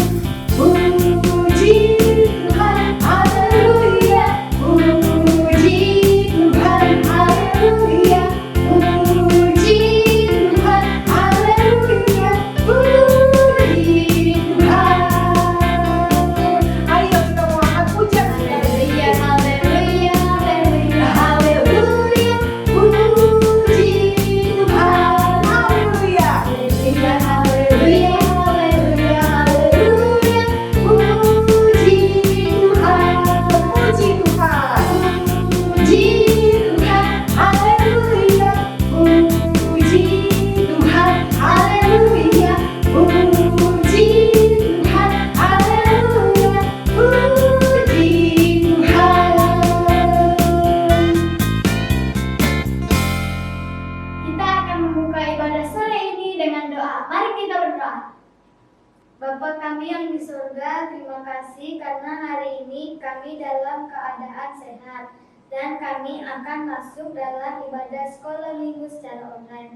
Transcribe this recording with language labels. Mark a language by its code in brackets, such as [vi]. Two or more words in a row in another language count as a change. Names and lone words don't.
[id] Puji Tuhan, haleluya, puji Tuhan, haleluya, puji Tuhan, haleluya, puji Tuhan. Ayo kita mau angkat pujian. Haleluya haleluya haleluya. Haleluya, puji Tuhan. Haleluya. Haleluya haleluya haleluya haleluya. Puji Tuhan. Puji Tuhan. Puji Tuhan. Haleluya. Puji Tuhan. Haleluya. Puji Tuhan. Haleluya. Puji Tuhan. Kita akan membuka ibadah sore ini dengan doa. Mari kita berdoa. Bapa kami yang di surga, terima kasih karena hari ini kami dalam keadaan sehat dan kami akan masuk dalam ibadah sekolah minggu secara online.